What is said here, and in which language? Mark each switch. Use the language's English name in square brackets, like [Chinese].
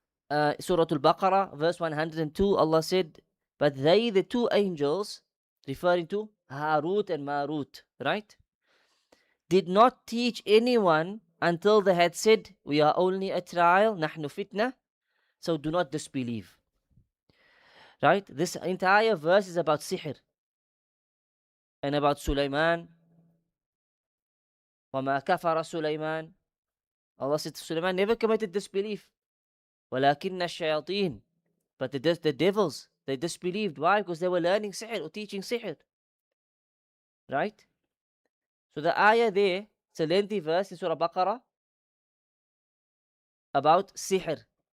[English] Surah Al-Baqarah, verse 102, Allah said, but they, the two angels, referring to Harut and Marut, right, did not teach anyone until they had said, we are only a trial, [Arabic] نحن [English] fitna, so do not disbelieve. Right? This entire verse is about sihr and about Sulaiman. [Arabic] وَمَا كَفَرَ Sulaiman. [English] Allah said Sulaiman never committed disbelief. [Arabic] وَلَكِنَّ الشَّيَاطِينَ. [English] But the devils, they disbelieved. Why? Because they were learning sihr or teaching sihr. Right? So the ayah there, it's a lengthy verse in Surah Baqarah about sihr.